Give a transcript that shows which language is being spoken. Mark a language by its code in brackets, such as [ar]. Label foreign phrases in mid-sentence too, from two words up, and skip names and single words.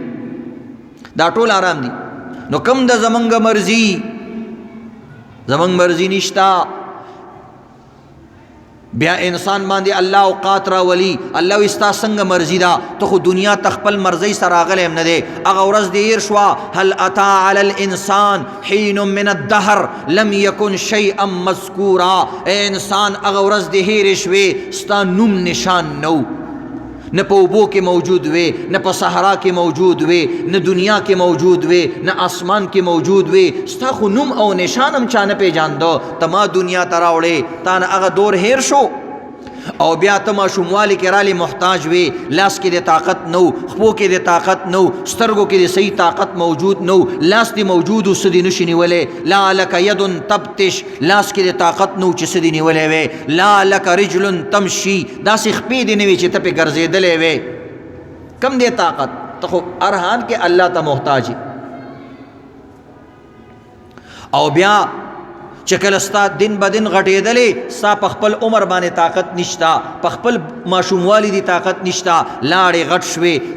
[ps] دا ټول حرام دي. نو کم د زمونږ مرضي، زمونږ مرضي نشتا. بیا انسان باندې الله اوقات راولي. الله وستا څنګه مرضی دا، ته خو دنیا ته خپل مرضی سره راغلی هم نه دی. هغه ورځ دې هیر شوه [ar] هل اتا علی الانسان حین من الدهر لم یکن شیئا مذکورا. [ps] ای انسان هغه ورځ دې هیرې شوې ستا نوم نشان نو، نه په اوبو کې موجود وي، نه په صحرا کې موجود وي، نه دنیا کې موجود وي، نه آسمان کې موجود وي. ستا خو نوم او نشان هم چا نه پیژاندو. ته ما دنیا ته راوړې، تا نه هغه دور هیر شو. او بیا ته ماشوموالي کې رالی محتاج وي. لاس کې د طاقت نو، خپو کې د طاقت نو، سترګو کې د صحیح طاقت موجود نو. لاس دې موجود و څه دې نشي نیولی. [ar] لا لک ید تبتش، [ps] لاس کې د طاقت نو چې څه دې نیولی وی. [ar] لا لک رجل تمشي، [ps] داسې خپې دې نه وي چې ته پې ګرځېدلی وی. کم دې طاقت؟ ته خو هر حال کې الله ته محتاج. او بیا چې کله ستا دن به دن غټېدلې، ستا په خپل عمر باندې طاقت نشتا، په خپل ماشوموالي دی طاقت نشتا، لاړې غټ شوې.